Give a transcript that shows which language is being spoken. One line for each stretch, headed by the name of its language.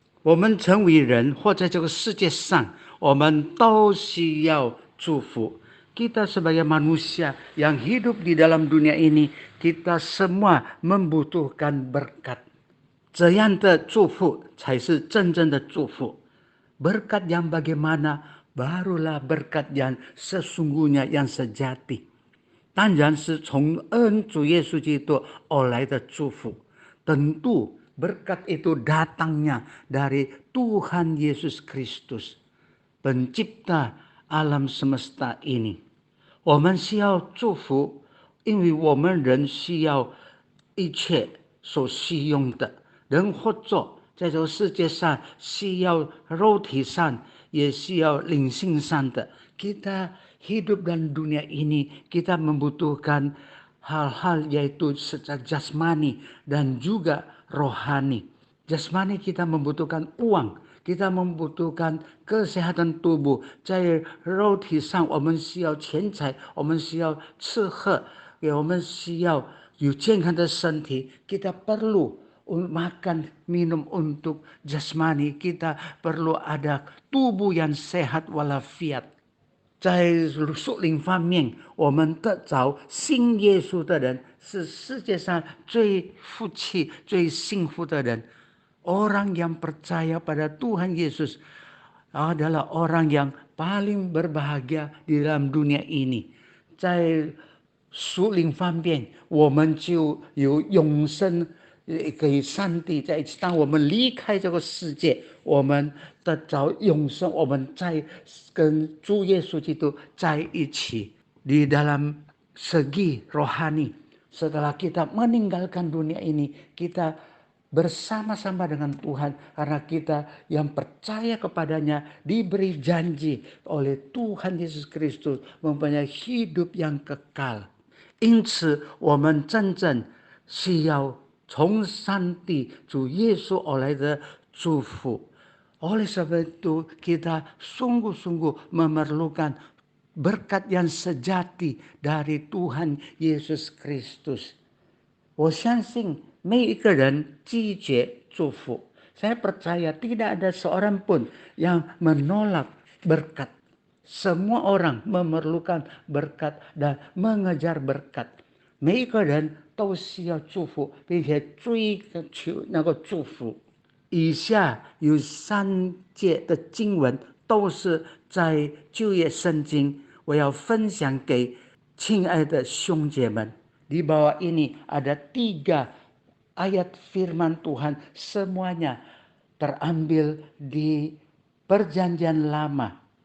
Chinese: 我们成为人或在这个世界上，我们都需要祝福。
Indonesian: Kita sebagai manusia yang hidup di dalam dunia ini, kita semua membutuhkan berkat。
Chinese: 这样的祝福才是真正的祝福。
Indonesian: Berkat yang bagaimana? Barulah berkat yang sesungguhnya, yang sejati。
Chinese: 当然是从恩主耶稣基督而来的祝福。
Indonesian: Tentu berkat itu datangnya dari Tuhan Yesus Kristus, pencipta alam semesta ini。
Chinese: 我们需要祝福，因为我们人需要一切所需用的。人活着在这个世界上，需要肉体上，也需要灵性上的。
Indonesian: Kita hidup dalam dunia ini, kita membutuhkan hal-hal yaitu secara jasmani dan juga rohani. Jasmani kita membutuhkan uang, kita membutuhkan kesehatan tubuh。
Chinese: 在肉体上，我们需要钱财，我们需要吃喝，我们需要有健康的身体。
Indonesian: Kita perlu makan minum untuk jasmani, kita perlu ada tubuh yang sehat walafiat。
Chinese: 在属灵方面，我们得着信耶稣的人是世界上最福气、最幸福的人。
Indonesian: Orang yang percaya pada Tuhan Yesus adalah orang yang paling berbahagia di dalam dunia ini。
Chinese: 在属灵方面，我们就有永生给上帝在一起。当我们离开这个世界，我们得着永生，我们在跟主耶稣基督在一起。
Indonesian: Di dalam segi rohani, setelah kita meninggalkan dunia ini, kita bersama-sama dengan Tuhan karena kita yang percaya kepadanya diberi janji oleh Tuhan Yesus Kristus mempunyai hidup yang kekal。
Chinese: 因此，我们真正需要从上帝主耶稣而来的祝福。
Indonesian: Oleh sebab itu, kita sungguh-sungguh memerlukan berkat yang sejati dari Tuhan Yesus Kristus。
Chinese: 我相信每一个人拒绝祝福。
Indonesian: Saya percaya tidak ada seorang pun yang menolak berkat。 semua orang memerlukan berkat dan mengejar berkat。
Chinese: 每一个人都需要祝福，并且追求那个祝福。以下有3节的经文都是在旧约圣经，我要分享给亲爱的兄姐们。
Indonesian: Di bawah ini ada 3 ayat firman Tuhan, semuanya terambil di Perjanjian Lama.